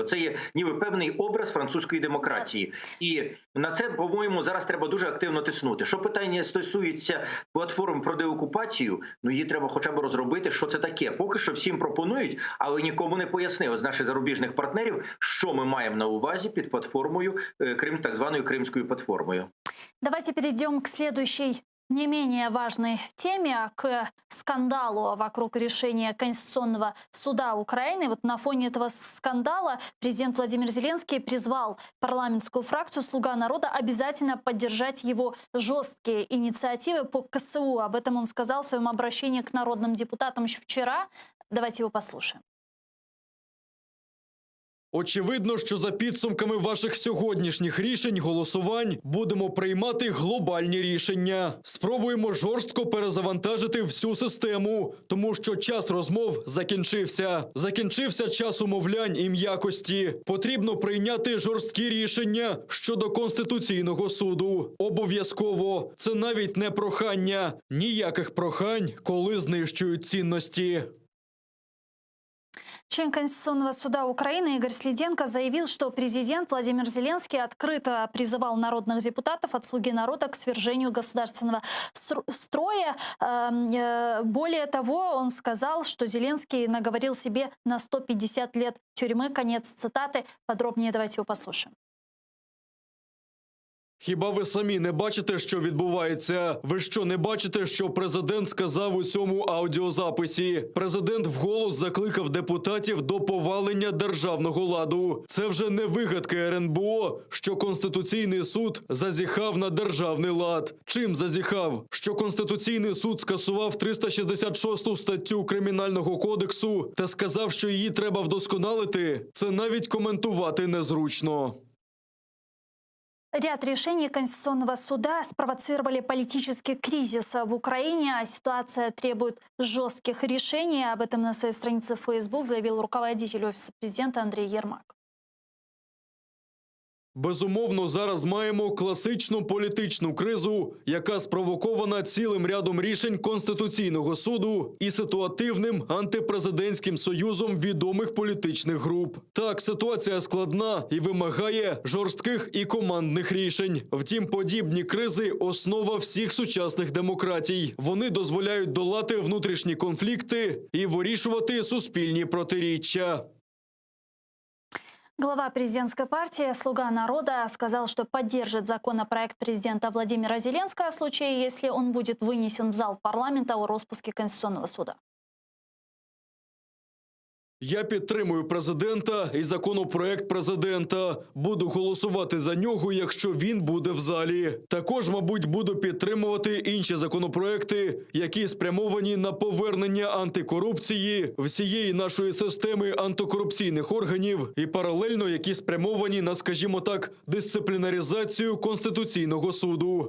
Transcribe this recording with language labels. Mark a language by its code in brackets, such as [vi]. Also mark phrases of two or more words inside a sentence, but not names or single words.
[uk] Це є ніби певний образ французької демократії. І на це, по-моєму, зараз треба дуже активно тиснути. Що питання стосується платформ про деокупацію, ну її треба хоча б розробити, що це таке. Поки що всім пропонують, але нікому не пояснили з наших зарубіжних партнерів, що ми маємо на увазі під платформою Крим, так званою Кримською платформою. [ru] Давайте перейдем к следующей не менее важной теме, к скандалу вокруг решения Конституционного суда Украины. Вот на фоне этого скандала президент Владимир Зеленский призвал парламентскую фракцию «Слуга народа» обязательно поддержать его жесткие инициативы по КСУ. Об этом он сказал в своем обращении к народным депутатам еще вчера. Давайте его послушаем. [uk] Очевидно, що за підсумками ваших сьогоднішніх рішень, голосувань, будемо приймати глобальні рішення. Спробуємо жорстко перезавантажити всю систему, тому що час розмов закінчився. Закінчився час умовлянь і м'якості. Потрібно прийняти жорсткі рішення щодо Конституційного суду. Обов'язково. Це навіть не прохання. Ніяких прохань, коли знищують цінності. [ru] Член Конституционного суда Украины Игорь Слиденко заявил, что президент Владимир Зеленский открыто призывал народных депутатов от «Слуги народа» к свержению государственного строя. Более того, он сказал, что Зеленский наговорил себе на 150 лет тюрьмы. Конец цитаты. Подробнее давайте его послушаем. [uk] Хіба ви самі не бачите, що відбувається? Ви що, не бачите, що президент сказав у цьому аудіозаписі? Президент вголос закликав депутатів до повалення державного ладу. Це вже не вигадки РНБО, що Конституційний суд зазіхав на державний лад. Чим зазіхав? Що Конституційний суд скасував 366 статтю Кримінального кодексу та сказав, що її треба вдосконалити? Це навіть коментувати незручно. [ru] Ряд решений Конституционного суда спровоцировали политический кризис в Украине, а ситуация требует жестких решений. Об этом на своей странице в Facebook заявил руководитель Офиса президента Андрей Ермак. [uk] Безумовно, зараз маємо класичну політичну кризу, яка спровокована цілим рядом рішень Конституційного суду і ситуативним антипрезидентським союзом відомих політичних груп. Так, ситуація складна і вимагає жорстких і командних рішень. Втім, подібні кризи – основа всіх сучасних демократій. Вони дозволяють долати внутрішні конфлікти і вирішувати суспільні протиріччя. [ru] Глава президентской партии «Слуга народа» сказал, что поддержит законопроект президента Владимира Зеленского в случае, если он будет вынесен в зал парламента о распуске Конституционного суда. [uk] Я підтримую президента і законопроект президента. Буду голосувати за нього, якщо він буде в залі. Також, мабуть, буду підтримувати інші законопроекти, які спрямовані на повернення антикорупції всієї нашої системи антикорупційних органів і паралельно, які спрямовані на, скажімо так, дисциплінаризацію Конституційного суду.